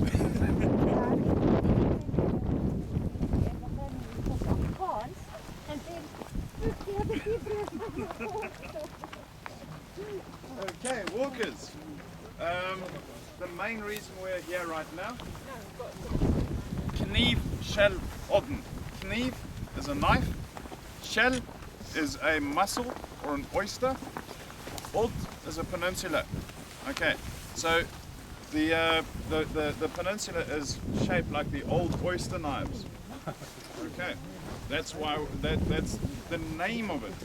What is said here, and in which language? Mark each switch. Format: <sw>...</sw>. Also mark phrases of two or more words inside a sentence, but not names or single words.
<en>And then 50 other people. Okay, walkers. The main reason we're here right now.</en> <no>Kniv, shell, odden.</no> <en>Kniv is a knife. Shell is a mussel or an oyster. Odd is a peninsula. Okay, so the peninsula is shaped like the old oyster knives. Okay, that's why that's the name of it.</en>